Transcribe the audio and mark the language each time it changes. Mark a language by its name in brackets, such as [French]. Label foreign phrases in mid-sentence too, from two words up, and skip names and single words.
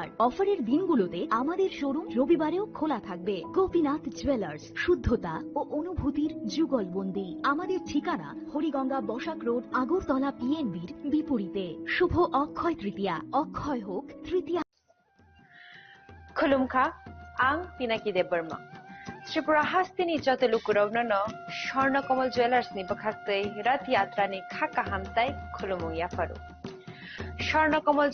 [Bangla] অফারের দিনগুলোতে আমাদের শোরুম রবিবারেও খোলা থাকবে। গোপীনাথ জুয়েলার্স, শুদ্ধতা ও অনুভূতির যুগলবন্দি। আমাদের ঠিকানা হরিগঙ্গা বসাক রোড, আগরতলা পিএনবির বিপরীতে। শুভ অক্ষয় তৃতীয়া, অক্ষয় হোক তৃতীয়া। [Kok Borok] Khulumkha, ang Pinaki de Burma. त्रिपुरा हास्तिनी जत लुकुरौन स्वर्णकमल ज्वेलर्स नि बखाक्तै रथ यात्रा नि खाका हामताई खुलुमुया फरु स्वर्णकमल